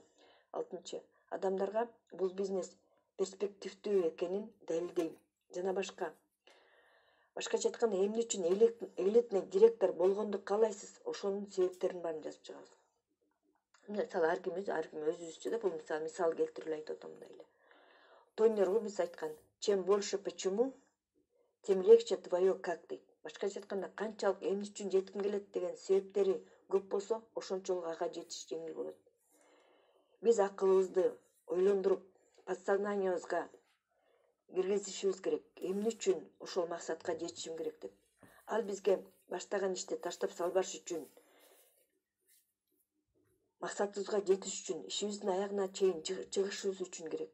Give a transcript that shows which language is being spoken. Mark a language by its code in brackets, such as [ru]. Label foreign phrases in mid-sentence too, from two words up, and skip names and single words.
[ky] Алтынчы, адамдарга бул бизнес перспективдүү экенин далилдейм. Жана башка. Башкача айтканда, эмне үчүн [ru] элитный директор [ky] болгонду каалайсыз, ошонун себептерин баарын жазып чыгабыз. Мисалы, ар ким өзүбүзчө да бул мисал келтирип айтып атам мындай эле. Тони Роббинс айткан: [ru] "Чем больше почему, тем легче твое как" [ky] дейт. Башкача айтканда, канчалык эмне үчүн жетким келет деген себептери көп болсо, ошончолук ага жетиш жеңил болот. Биз акылыбызды ойлондуруп, подсознаниябызга киргизишибиз керек. Эмне үчүн ошол максатка жетишим керек деп. Ал бизге баштаган ишти таштап салбаш үчүн, максатыбызга жетиш үчүн, ишибиздин аягына чейин чыгышыбыз үчүн керек.